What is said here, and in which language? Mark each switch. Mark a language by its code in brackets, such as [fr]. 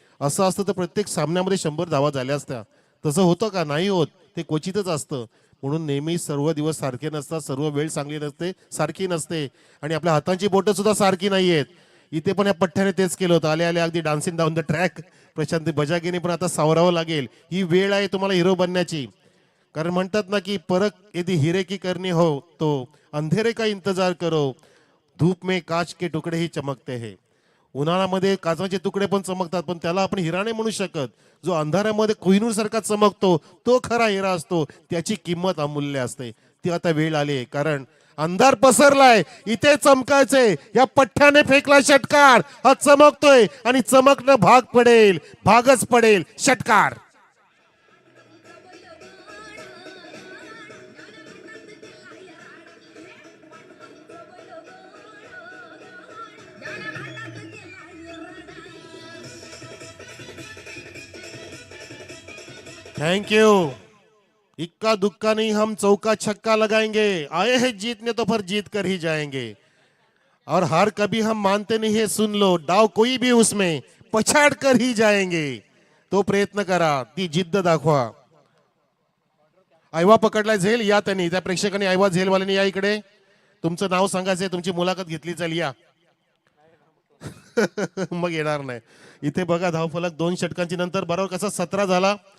[mr] असं असतं तर प्रत्येक सामन्यामध्ये 100 धावा झाल्या असत्या. तसं होतं का? नाही होत. ते क्वचितच असतं. म्हणून नेहमी सर्व दिवस सारखे नसतात, सर्व वेळ चांगली नसते, सारखी नसते. आणि आपल्या हातांची बोटं सुद्धा सारखी नाही आहेत. इथे पण या पठ्ठ्याने तेच केलं होतं. आले आले अगदी [en] Dancing down the track. [mr] Prashant बजागेने पण आता सावरावं लागेल. ही वेळ आहे तुम्हाला हिरो बनण्याची. कारण म्हणतात ना की [hi] परक यदि हिरे की करनी हो तो अंधेरे का इंतजार करो, धूप में काच के टुकड़े ही चमकते हैं. [mr] उन्हाळ्यामध्ये काचाचे तुकडे पण चमकतात, पण त्याला आपण हिरा नाही म्हणू शकत. जो अंधारामध्ये कोहिनूर सारखा चमकतो तो खरा हिरा असतो. त्याची किंमत अमूल्य असते. ती आता वेळ आली आहे, कारण अंधार पसरलाय. इथे चमकायचे. या पठ्ठ्याने फेकला षटकार. हा चमकतोय आणि चमकणं भाग पडेल, भागच पडेल. षटकार. [hi] Thank you. इक्का दुक्का नहीं, हम चौका छक्का लगाएंगे. आए हैं जीतने तो फिर जीत कर ही जाएंगे. और हार कभी हम मानते नहीं है, सुन लो. डाव कोई भी उसमें पछाड़ कर ही जाएंगे. [mr] तो प्रयत्न करा, ती जिद्द दाखवा. आयवा पकडलाय झेल. या त्यांनी, त्या प्रेक्षकांनी आयवा झेलवाल्यांनी या इकडे. तुमचं नाव सांगायचंय, तुमची मुलाखत घेतली. चल या. मग येणार नाही. इथे बघा धावफलक 2 षटकांची नंतर बरोबर कसा 17 झाला.